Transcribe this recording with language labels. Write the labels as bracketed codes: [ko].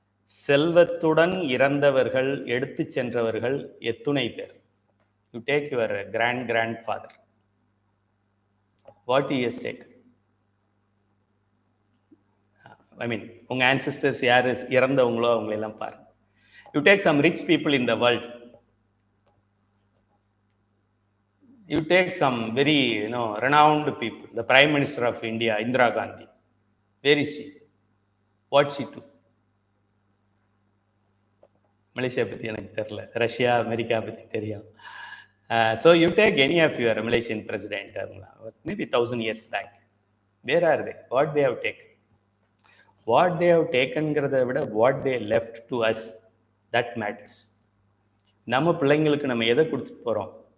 [ta] செல்வத்துடன் இறந்தவர்கள் எடுத்து சென்றவர்கள் எத்துணை பேர்? [en] You take your grandfather, what he has taken? [ta] ஐ மீன் உங்கள் ஆன்சிஸ்டர்ஸ் யார் இறந்தவங்களோ அவங்களெல்லாம் பாருங்க. [en] You take some rich people in the world, you take some very renowned people, the Prime Minister of India, Indira Gandhi. Where is she? What she do? [ta] Malaysia பற்றி எனக்கு தெரியல, Russia America பற்றி தெரியும். [en] So you take any of your Malaysian president, maybe 1000 years back. Where are they? What they have taken? What they have takenங்கிறத விட what they left to us, that matters. [ta] நம்ம பிள்ளைங்களுக்கு நம்ம எதை கொடுத்துட்டு போகிறோம்?